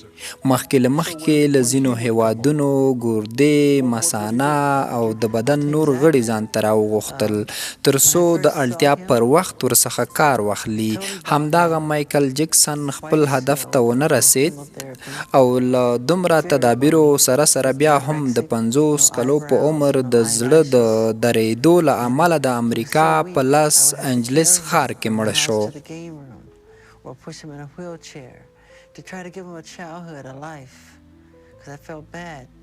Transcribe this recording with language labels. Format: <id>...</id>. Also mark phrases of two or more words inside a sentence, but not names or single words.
<ps>مخکې له مخکې له ځینو هیوادونو ګردې، مثانه او د بدن نور غړي ځان ته راوغوښتل تر څو د اړتیا پر وخت ورڅخه کار واخلي. همدغه مایکل جکسن خپل هدف ته ونه رسید او له دومره تدابیرو سره سره بیا هم د 50 کلو په عمر د زړه د درېدو له امله د امریکا په لاس انجلس ښار کې مړ شو.</ps> <en>Or push him in a wheelchair to try to give him a childhood, a life, because I felt bad</en>